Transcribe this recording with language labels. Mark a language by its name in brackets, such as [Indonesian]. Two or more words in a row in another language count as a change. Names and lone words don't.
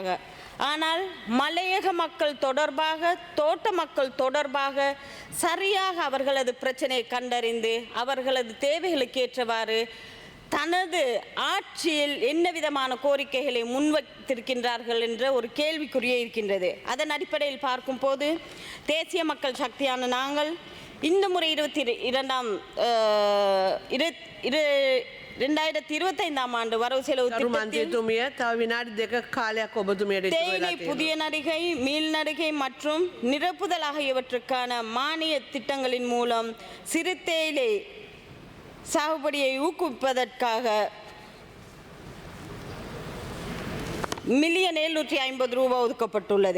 [Tamil] ஆனால் மலையக மக்கள் தொடர்பாக, தோட்ட மக்கள் தொடர்பாக சரியாக அவர்களது பிரச்சனையை கண்டறிந்து அவர்களது தேவைகளுக்கு ஏற்றவாறு தனது ஆட்சியில் என்ன விதமான கோரிக்கைகளை முன்வைத்திருக்கின்றார்கள் என்ற ஒரு கேள்விக்குறியே இருக்கின்றது. அதன் அடிப்படையில் பார்க்கும் போது தேசிய மக்கள் சக்தியான நாங்கள் இந்த முறை 2025 ஆண்டு வரவு செலவு [Sinhala] මන්ත්‍රීතුමිය තව විනාඩි 2ක කාලයක් ඔබතුමියට ඉතුරු වෙලා [Tamil] தேயிலை [Sinhala] තියෙනවා. [Tamil] புதிய நடிகை மீள் நடிகை மற்றும் நிரப்புதல் ஆகியவற்றுக்கான மானிய திட்டங்களின் மூலம் சிறு தேயிலை சாகுபடியை ஊக்குவிப்பதற்காக மில்லியன் 750 ரூபாய் ஒதுக்கப்பட்டுள்ளது.